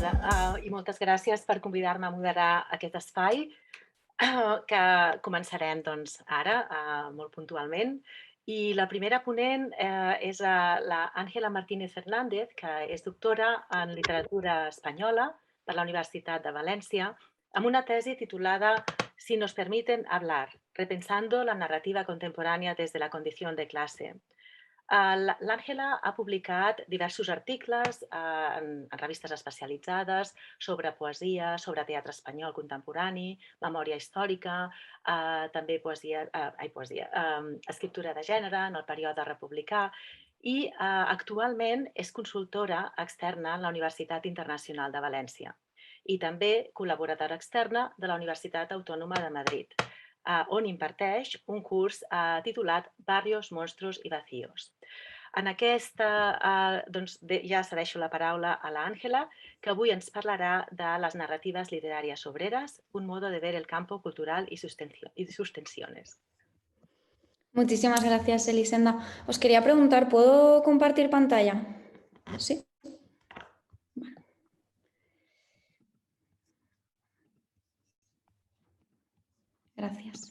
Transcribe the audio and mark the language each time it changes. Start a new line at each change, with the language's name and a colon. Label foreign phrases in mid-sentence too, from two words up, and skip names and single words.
Catalan: i moltes gràcies per convidar-me a moderar aquest espai, que començarem doncs, ara, molt puntualment. I la primera ponent és la Ángela Martínez Fernández, que és doctora en literatura espanyola per la Universitat de València, amb una tesi titulada Si nos permiten hablar, repensando la narrativa contemporánea desde la condición de clase. L'Àngela ha publicat diversos articles en revistes especialitzades sobre poesia, sobre teatre espanyol contemporani, memòria històrica, també escriptura de gènere en el període republicà i actualment és consultora externa en la Universitat Internacional de València i també col·laboradora externa de la Universitat Autònoma de Madrid, on imparteix un curs titulat Barrios, monstruos y vacíos. En aquesta, doncs, ja cedeixo la paraula a l'Àngela, que avui ens parlarà de les narratives literàries obreres, un modo de ver el campo cultural y sus tensiones.
Spanish: Muchísimas gracias, Elisenda. Os quería preguntar, ¿puedo compartir pantalla? ¿Sí? Vale. Gracias.